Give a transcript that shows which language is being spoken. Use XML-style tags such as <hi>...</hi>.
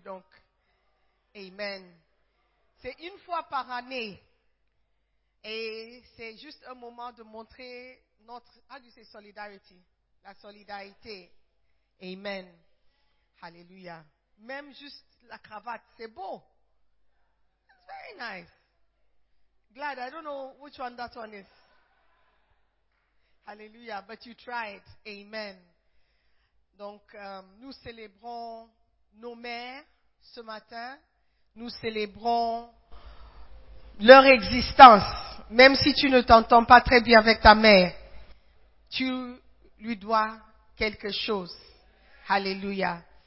<fr>Donc, amen. C'est une fois par année. Et c'est juste un moment de montrer notre, solidarity, la solidarité. Amen. Alléluia. Même juste la cravate, c'est beau.</fr> <en>It's very nice. Glad, I don't know which one that one is. Alléluia, but you tried. Amen.</en> <fr>Donc, nous célébrons nos mères ce matin. Nous célébrons leur existence. Même si tu ne t'entends pas très bien avec ta mère, tu lui dois quelque chose. Alléluia.</fr>